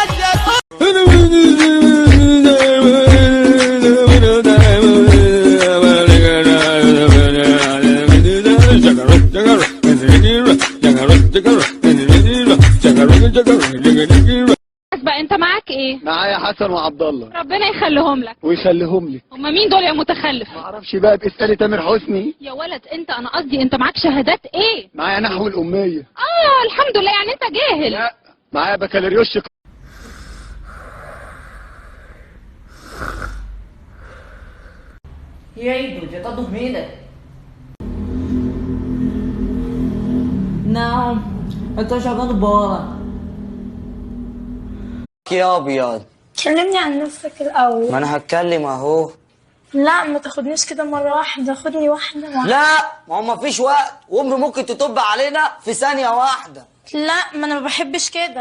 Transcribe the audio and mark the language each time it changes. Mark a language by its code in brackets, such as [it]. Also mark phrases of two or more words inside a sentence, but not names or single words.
[ar] بقى انت معاك ايه؟ معايا حسن وعبد الله. ربنا يخليهم لك. ويخليهم لك. هما مين دول يا متخلف؟ ما اعرفش بقى، باسالي تامر حسني. يا ولد انت، انا قصدي انت معاك شهادات ايه؟ معايا نحو الاميه. الحمد لله، يعني انت جاهل. لا معايا بكالوريوس. [pt] E aí, Dude, já tá dormindo? Não, eu tô jogando bola. [ar] يا ابيض، كلمني عن نفسك الاول. ما انا هتكلم اهو. لا ما تاخدنيش كده مره واحده، خدني واحده. لا ما هو مفيش وقت، وامي ممكن تطب علينا في ثانيه واحده. لا ما انا ما بحبش كده.